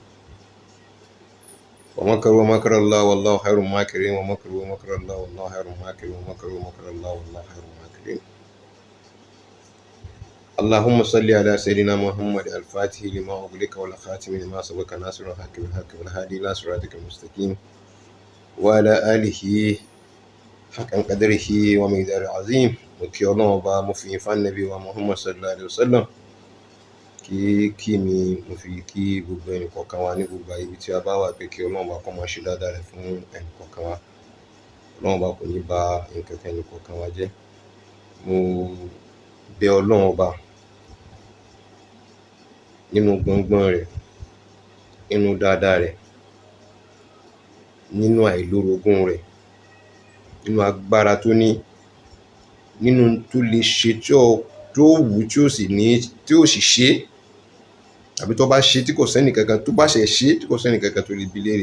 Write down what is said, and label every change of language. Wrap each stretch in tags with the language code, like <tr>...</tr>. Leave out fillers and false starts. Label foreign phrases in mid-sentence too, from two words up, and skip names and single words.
<ar>ومكروا مكر الله والله خير الماكرين، ومكروا مكر الله والله خير الماكرين، ومكروا مكر الله والله خير الماكرين. اللهم صل على سيدنا محمد الفاتح لما أغلق والخاتم لما سبق ناصر الحق بالحق والهادي إلى صراطك المستقيم وعلى آله حق قدره ومقداره العظيم.</ar> <yo>Òkè Ọlọ́run ọba mo fi fún Ànábì wa Muhammad</yo> <ar>صلى الله عليه وسلم,</ar> <yo>kí mi mo fi kí gbogbo ẹnì kọ̀ọ̀kan wa ní gbogbo ibi tí a bá wà, pé kí Ọlọ́run ọba kó máa ṣe dáadáa rẹ̀ fún ẹnì kọ̀ọ̀kan wa. Ọlọ́run ọba kò ní bà nǹkan kan ẹnì kọ̀ọ̀kan wa jẹ́. Mo bẹ̀ Ọlọ́run ọba nínú gbọ̀ngbọ̀n rẹ̀, nínú dáadáa rẹ̀, nínú àìlórogún rẹ̀, nínú agbára tó ní, nínú tó lè ṣe tó wù tí ó sì ní tí ó sì ṣe, àbí tó bá ṣe tí kò sẹ́nì kankan tó bá ṣe ṣe tí kò sẹ́nì kankan tó lè bi léèrè.</yo>